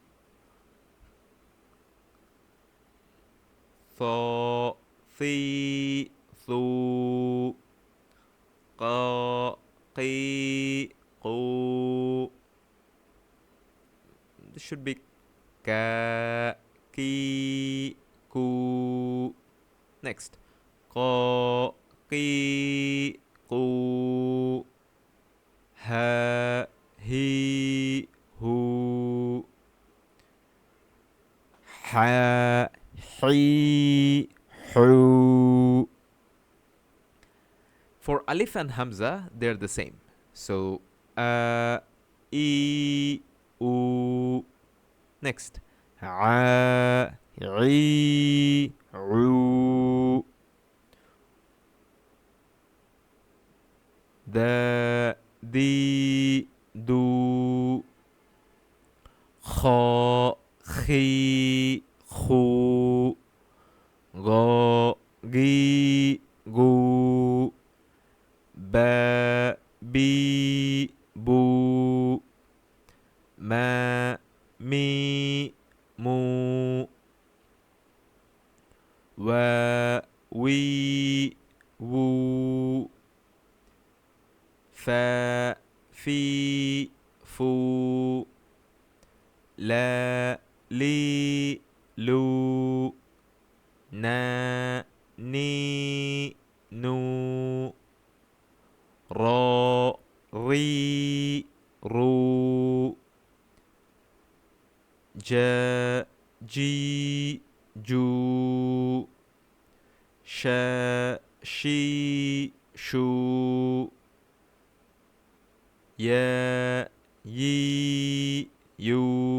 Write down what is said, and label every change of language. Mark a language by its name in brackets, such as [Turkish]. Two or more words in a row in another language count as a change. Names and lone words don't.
[English] tha, thi, thu, qa, qi, qu. This should be ka, ki, ku. Next, qa, qi, qu, ha, hi, hu, ha, hi, hu. For alif and hamza, they're the same. So I, u. Next, a, i, u, دا دي دو خا خي خو غا غي غو با بي بو ما مي مو و وي وو فا في فو لا لي لو نا ني نو را ري رو جا جي جو شا شي شو يا يي يو.